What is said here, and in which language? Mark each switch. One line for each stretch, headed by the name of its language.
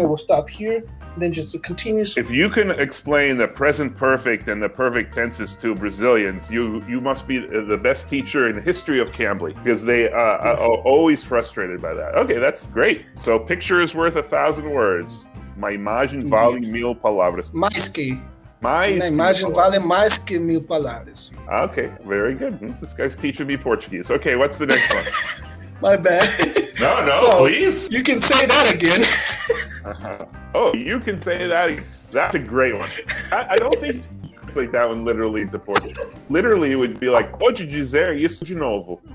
English: It will stop here. Then just to continue. If you can explain the present perfect and the perfect tenses to Brazilians, you must be the best teacher in the history of Cambly, because they are always frustrated by that. Okay, that's great. So picture is worth 1,000 words.
Portuguese: Uma imagem vale 1,000 palavras. Uma imagem vale mais que 1,000 palavras.
English: Okay, very good. This guy's teaching me Portuguese. Okay, what's the next one? My bad. No, So, please. You can say that again. Oh, you can say that again. That's a great one. I don't think it's like that one literally into Portuguese. Literally, it would be like,
Portuguese: pode dizer isso de novo.